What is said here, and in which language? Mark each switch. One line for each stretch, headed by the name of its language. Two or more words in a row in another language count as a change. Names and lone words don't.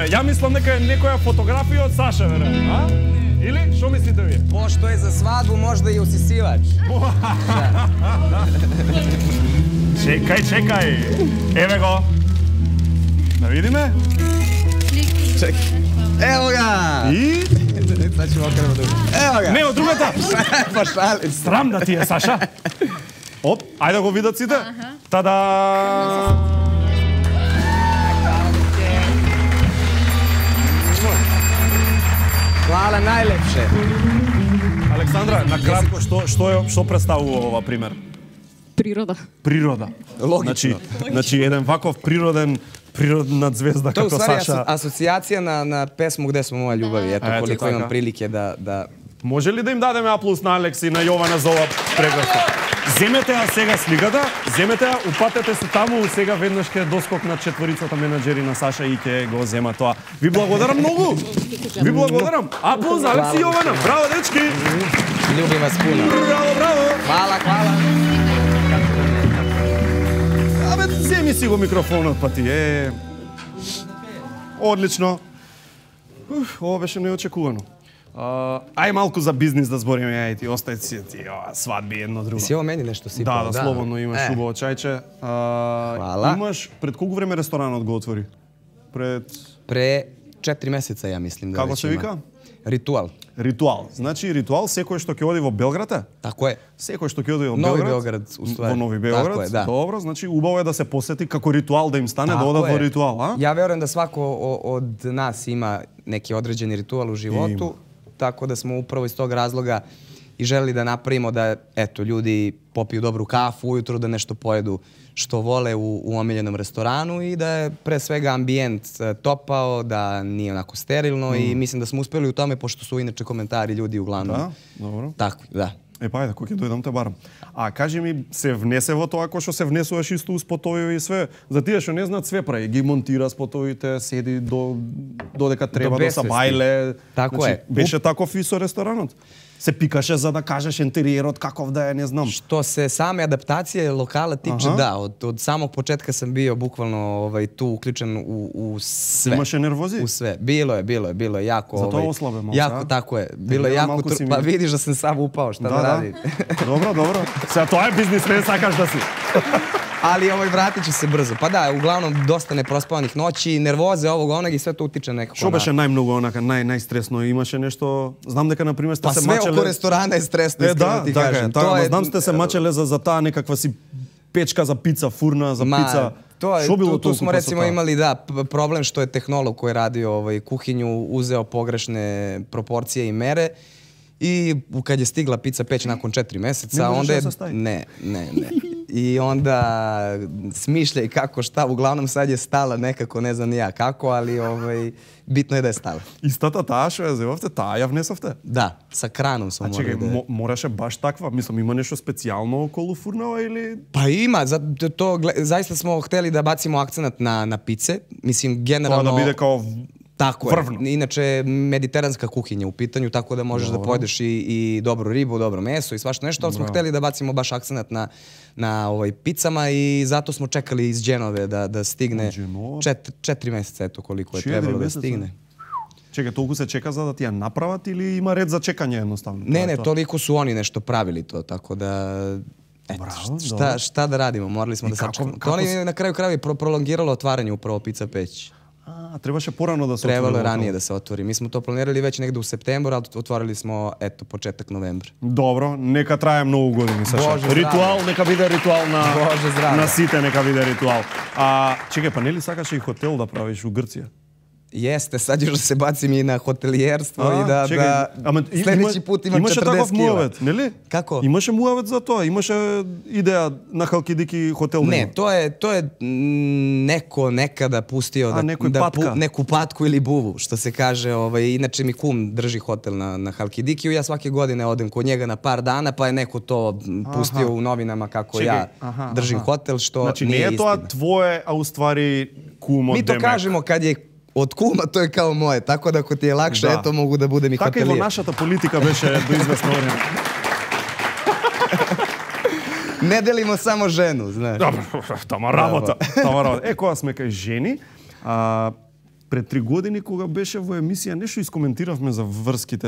Macedonian: Ја мислам дека е некоја фотографија од Саша, веројатно, а? Или што мислите вие?
Serbian: Pošto je za svadbu, možda i usisivač.
Macedonian: Чекај. Еве го. Да видиме?
Serbian: Čekaj. Evo ga!
Macedonian: И?
Serbian: Sad ćemo okrenemo drugo. Evo ga!
Macedonian: Не, од другата!
Serbian: Pa šalim.
Macedonian: Срам да ти е, Саша. Оп, ајде да го видат сите. Тада!
Serbian: Hvala najlepše.
Macedonian: Александра, на кратко, што представува ова пример? Природа. Логично. Значи еден ваков природна звезда
Serbian: To je u
Macedonian: како
Serbian: stvari
Macedonian: Саша.
Serbian: asocijacija na pesmu Gde smo moja ljubavi. Eto koliko imam prilike da...
Macedonian: Може ли да им дадеме аплауз на Алекс и на Јована за ова прекрасно? Земете ја сега сликата, земете ја, упатете се таму, сега веднаш ќе доскокнат четворицата менаџери на Саша и ќе го зема тоа. Ви благодарам многу! Ви благодарам! Аплауз за Алекс и Јована! Браво, дечки!
Serbian: Ljubim vas puno.
Macedonian: Браво!
Serbian: Hvala.
Macedonian: Абе, земи си го микрофонот, па ти е... Одлично. Ова беше неочекувано. Ај малку за бизнис да збориме, ај ти остај си ти свадби едно друго.
Serbian: Си ovo meni nešto sipao?
Macedonian: Да, слободно имаш убаво чајче.
Serbian: Hvala.
Macedonian: Имаш пред колку време ресторанот го отвори?
Serbian: Pre 4 meseca, ja mislim da
Macedonian: Како
Serbian: već
Macedonian: се
Serbian: ima.
Macedonian: вика?
Serbian: Ritual.
Macedonian: Ритуал. Значи ритуал секој што ќе оди во Белград е?
Serbian: Tako je.
Macedonian: Секој што ќе оди во
Serbian: Novi
Macedonian: Белград.
Serbian: Beograd, u stvari.
Macedonian: Во Нови Белград.
Serbian: Tako je, da.
Macedonian: Добро, значи убаво е да се посети како ритуал да им стане да
Serbian: Tako
Macedonian: одат
Serbian: je.
Macedonian: во ритуал, а?
Serbian: Ja verujem da svako od nas ima neki određeni ritual u životu, tako da smo upravo iz tog razloga i želeli da napravimo da, eto, ljudi popiju dobru kafu ujutru, da nešto pojedu što vole u omiljenom restoranu i da je pre svega ambijent topao, da nije onako sterilno i mislim da smo uspeli u tome, pošto su inače komentari ljudi uglavnom.
Macedonian: Да, добро.
Serbian: Tako, da.
Macedonian: Па ајде, кој ќе дојдам те барам. А кажи ми, се внесе во тоа кој што се внесуваш исто у спотови и све? За тие што не знаат, све прави, ги монтира спотовите, седи додека треба да се бајле. Тако е. Беше таков и со ресторанот? се пикаше за да кажеш интериерот каков да е, не знам.
Serbian: Što se same adaptacije lokala tiče, da, od samog početka sam bio bukvalno tu uključen u sve.
Macedonian: Имаше нервози?
Serbian: U sve. Bilo je jako... Zato oslabe malo, jako, tako je. Bilo je jako... Pa vidiš da sam sam upao, šta da radim. Dobro.
Macedonian: Сега тоа е бизнесмен, сакаш да си.
Serbian: Ali vratit ću se brzo. Pa da, uglavnom dosta neprospavanih noći, nervoze ovog onog i sve to utiče nekako.
Macedonian: Што беше најмногу онака најстресно? Имаше нешто, знам дека на пример сте се мачеле. Па све околу ресторана е стресно, искрено ти кажем. Така, знам сте се мачеле за таа некаква си печка за пица, фурна за пица. Што било
Serbian: tu smo recimo imali problem što je tehnolog koji je radio kuhinju uzeo pogrešne proporcije i mere i kad je stigla pizza peć nakon 4 meseca, onda je... Ne. I onda smišljaj kako šta, uglavnom sad je stala nekako, ne znam ni ja kako, ali bitno je da je stala.
Macedonian: Истата таа што ја зевавте, таа ја внесовте? Да,
Serbian: sa kranom smo morali da...
Macedonian: Чекај, мораше баш таква? Мислам, има нешто специјално околу фурнава или...
Serbian: Pa ima, zaista smo hteli da bacimo akcenat na pice, mislim generalno...
Macedonian: Тоа да биде као
Serbian: Tako je. Inače, mediteranska kuhinja u pitanju, tako da možeš da pojedeš i dobru ribu, dobro meso i svašta nešto, ali smo hteli da bacimo baš akcenat na picama i zato smo čekali iz Dženove da stigne 4 meseca, eto koliko je trebalo da stigne. Čekaj,
Macedonian: толку се чека за да ти ја направат или има ред за чекање едноставно?
Serbian: Ne, toliko su oni nešto pravili to, tako da... Šta da radimo, morali smo da sačekamo. To oni na kraju krajeva prolongiralo otvaranje upravo pizza peć.
Macedonian: Trebаше порано да се отвори.
Serbian: Trebalo je ranije da se otvori. Mi smo to planirali već negde u septembru, ali otvorili smo, eto, početak novembra.
Macedonian: Добро, нека трае многу години, Саша. Ритуал, нека биде ритуал на сите, нека биде ритуал. Чекај, па нели сакаше и хотел да правиш у Грција?
Serbian: Jeste, sad još da se bacim i na hotelijerstvo i da sljedeći put imam 40 kila.
Macedonian: Муавет, нели?
Serbian: Kako?
Macedonian: Имаше муавет за тоа, имаше идеја на Халкидики хотел.
Serbian: Ne, to je neko nekada pustio neku patku ili buvu, što se kaže. Inače mi kum drži hotel na Halkidikiju, ja svake godine odem kod njega na par dana, pa je neko to pustio u novinama kako ja držim hotel, što nije istina. Znači nije to tvoje, a u stvari kumo Demek. Mi to kažemo kad je od kuma, to je kao moje, tako da ako ti je lakše, eto mogu da budem i hotelijer.
Macedonian: Така и во нашата политика беше до известно време.
Serbian: Не делимо само жену, знаеш.
Macedonian: Добро, тама работа. Кога сме кај жени, пред 3 години кога беше во емисија, нешто искоментиравме за врските.